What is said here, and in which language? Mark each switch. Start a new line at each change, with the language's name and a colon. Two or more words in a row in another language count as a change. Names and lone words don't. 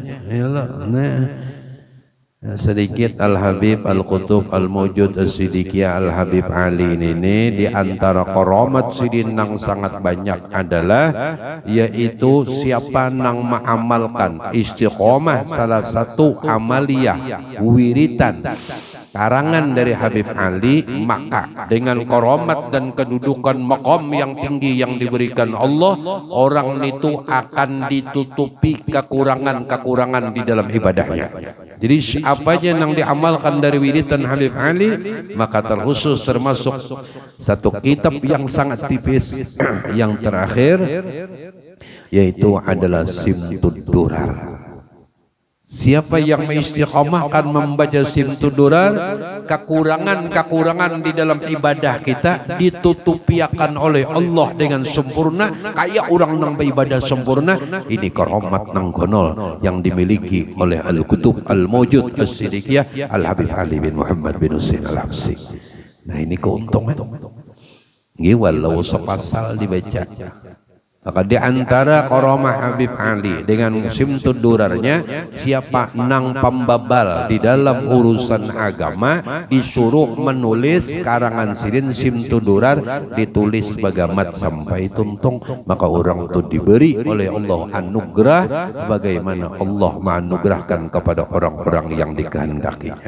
Indonesian: Yalah, nah sedikit Al-Habib Al-Qutub Al-Mawjud As-Siddiqiyah Al-Habib Ali ini di antara
Banjar: karamat sidin nang sangat banyak adalah yaitu siapa nang mengamalkan istiqomah salah satu amaliyah wiritan karangan dari Habib Ali,
Indonesian: maka dengan karamat dan kedudukan maqam yang tinggi yang diberikan Allah, orang itu akan ditutupi kekurangan-kekurangan di dalam ibadahnya. Jadi apa aja yang diamalkan dari wiridan Habib Ali, maka terkhusus termasuk satu kitab yang sangat tipis yang terakhir, yaitu adalah Simtud Durar. Siapa yang mengistiqomahkan membaca Simtud Durar, kekurangan-kekurangan di dalam ibadah kita ditutupiakan oleh Allah dengan sempurna, kayak orang nang beribadah sempurna. Ini karamat nang gonol yang dimiliki oleh Al-Qutub Al-Mawjud As-Siddiqiyah Al-Habib Ali bin Muhammad bin Husain Al-Habsyi. Nah ini keuntungan.
Banjar: Nggih walau sepasal dibaca.
Indonesian: Maka di antara karamah Habib Ali dengan simtud durarnya, siapa nang pembabal di dalam urusan agama disuruh menulis karangan sirin simtud durar, ditulis bagamat sampai tuntung, maka orang itu diberi oleh Allah anugerah bagaimana Allah menganugerahkan kepada orang-orang yang dikehendakinya.